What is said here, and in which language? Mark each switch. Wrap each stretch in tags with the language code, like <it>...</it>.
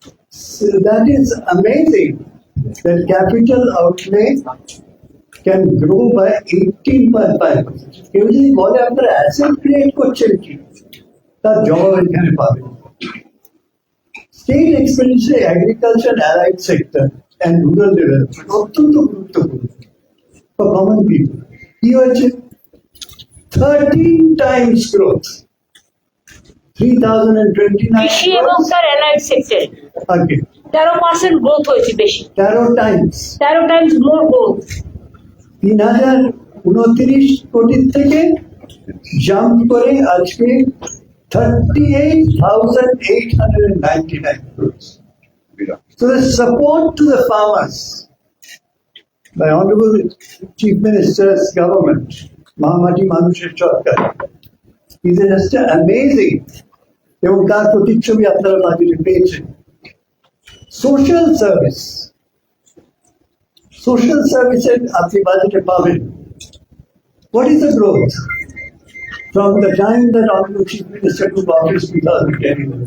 <en>So that is amazing that capital outlay can grow by 18.5%.</en> <bn>কেউ যদি বলে আপনারা অ্যাসেট ক্রিয়েট করছেন কি, তার জবাব এখানে পাবেন।</bn> <en>State expenditure, agriculture, allied sector and rural development</en> <bn>অত্যন্ত গুরুত্বপূর্ণ</bn> <en>for common people.</en> <bn>কি হয়েছে? 13</bn> <en>times growth. 3,029</en> <bn>কৃষি এবং তার অ্যালাইড সেক্টর</bn> <en>again.</en> <bn>13% গ্রোথ হয়েছে বেশি।</bn> <en>13 times.</en> <bn>13 times more growth. 3,029 কোটি থেকে জাম্প করে আজকে 38,899 crores.</bn> <en>So the support to the farmers by Honorable Chief Minister's government, Mahamati Manusher Sarkar, is just amazing.</en> <bn>এবং তার প্রতিচ্ছবি আপনারা বাজেটে পেয়েছেন। সোশ্যাল সার্ভিস, সোশ্যাল সার্ভিসের আপনি বাজেটে পাবেন।</bn> <en>What is the growth from the time that Honorable Chief Minister took office 2010?</en>